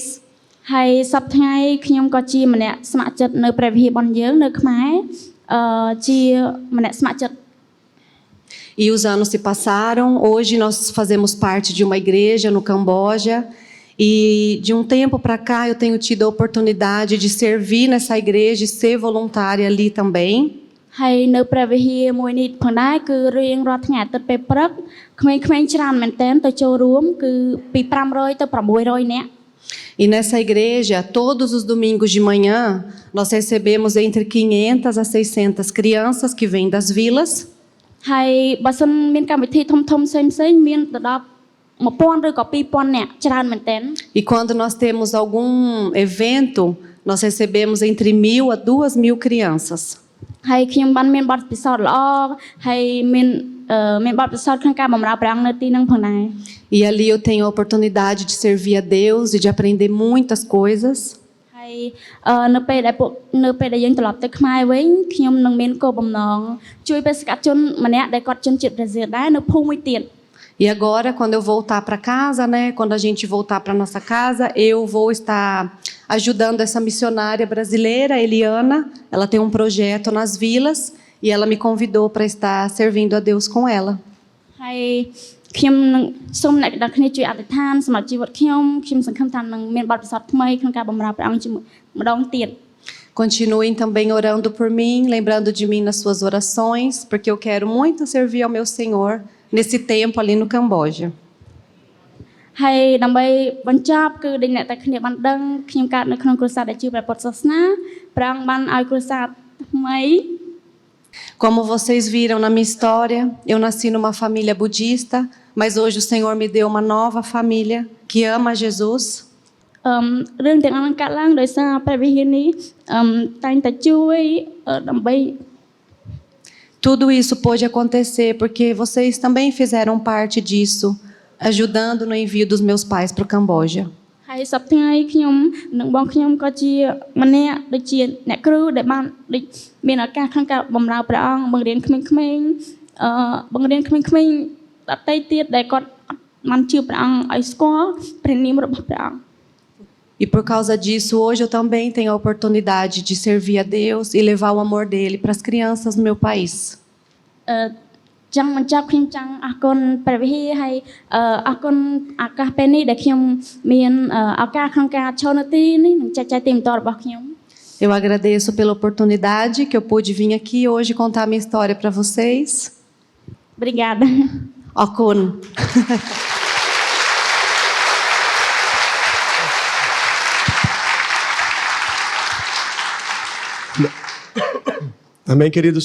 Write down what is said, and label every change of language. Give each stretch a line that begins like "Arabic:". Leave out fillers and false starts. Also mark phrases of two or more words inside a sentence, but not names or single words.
Khmer: ហើយសប្តាហ៍ថ្ងៃខ្ញុំក៏ជាម្នាក់ស្ម័គ្រចិត្តនៅព្រះវិហារបងយើងនៅខ្មែរជាម្នាក់ស្ម័គ្រចិត្ត
Portuguese: E os anos se passaram. Hoje nós fazemos parte de uma igreja no Camboja. E de um tempo para cá eu tenho tido a oportunidade de servir nessa igreja e ser voluntária ali também.
Khmer: ហើយនៅព្រះវិហារមួយនេះផងដែរគឺរៀងរាល់ថ្ងៃអាទិត្យពេលព្រឹកក្មេងៗច្រើនមែនទែនទៅចូលរួមគឺពី500ទៅ600នាក់
Portuguese: E nessa igreja, todos os domingos de manhã, nós recebemos entre 500 a 600 crianças que vêm das vilas.
Khmer: ហើយបើសិនមានកម្មវិធីធំៗផ្សេងៗមានទៅដល់1000ឬក៏2000នាក់ច្រើនមែនទែន
Portuguese: E quando nós temos algum evento, nós recebemos entre 1000 a 2000 crianças.
Khmer: ហើយខ្ញុំបានមានបទពិសោធន៍ល្អហើយមានបទពិសោធន៍ក្នុងការបម្រើព្រះអង្គនៅទីហ្នឹងផងដែរ
Portuguese: E ali eu tenho a oportunidade de servir a Deus e de aprender muitas coisas.
Khmer: ហើយនៅពេលដែលយើងត្រឡប់ទៅខ្មែរវិញខ្ញុំនឹងមានគោលបំណងជួយបេសកជនម្នាក់ដែលគាត់ជនជាតិប្រេស៊ីលដែរនៅភូមិមួយទៀត
Portuguese: E agora, quando eu voltar para casa, né, quando a gente voltar para nossa casa, eu vou estar ajudando essa missionária brasileira, Eliana. Ela tem um projeto nas vilas e ela me convidou para estar servindo a Deus com ela.
Khmer: ហើយខ្ញុំនឹងសូមអ្នកទាំងគ្នាជួយអធិដ្ឋានសម្រាប់ជីវិតខ្ញុំសង្ឃឹមថានឹងមានបទពិសោធន៍ថ្មីក្នុងការបម្រើព្រះអង្គជាម្ដងទៀត
Portuguese: Continuem também orando por mim, lembrando de mim nas suas orações, porque eu quero muito servir ao meu Senhor nesse tempo ali no Camboja.
Khmer: ហើយដើម្បីបញ្ចប់គឺដែលអ្នកទាំងគ្នាបានដឹងខ្ញុំកើតនៅក្នុងគ្រួសារដែលជឿព្រះពុទ្ធសាសនាព្រះអង្គបានឲ្យគ្រួសារថ្មី
Portuguese: Como vocês viram na minha história, eu nasci numa família budista, mas hoje o Senhor me deu uma nova família que ama Jesus.
Khmer: រឿងទាំងអស់នឹងកើតឡើងដោយសារព្រះវិហារនេះតែងតែជួយដើម្បី
Portuguese: Tudo isso pôde acontecer porque vocês também fizeram parte disso, ajudando no envio dos meus pais para o Camboja.
Khmer: ហើយសប្តាហ៍ថ្ងៃខ្ញុំនិងបងខ្ញុំក៏ជាម្នាក់ដូចជាអ្នកគ្រូដែលបានដូចមានឱកាសក្នុងការបម្រើព្រះអង្គបង្រៀនក្មេងៗបង្រៀនក្មេងៗដទៃទៀតដែលគាត់បានជឿព្រះអង្គឲ្យស្គាល់ព្រះនាមរបស់ព្រះអង្គ
Portuguese: E por causa disso, hoje eu também tenho a oportunidade de servir a Deus e levar o amor dele para as crianças no meu país.
Khmer: ចង់បញ្ចប់ខ្ញុំចង់អរគុណព្រះវិហារហើយអរគុណឱកាសពេលនេះដែលខ្ញុំមានឱកាសក្នុងការចូលនៅទីនេះនិងចែកចាយទីបន្ទាល់របស់ខ្ញុំ
Portuguese: Eu agradeço pela oportunidade que eu pude vir aqui hoje contar minha história para vocês. Obrigada.
Khmer: អរគុណ
Portuguese: Amém, queridos?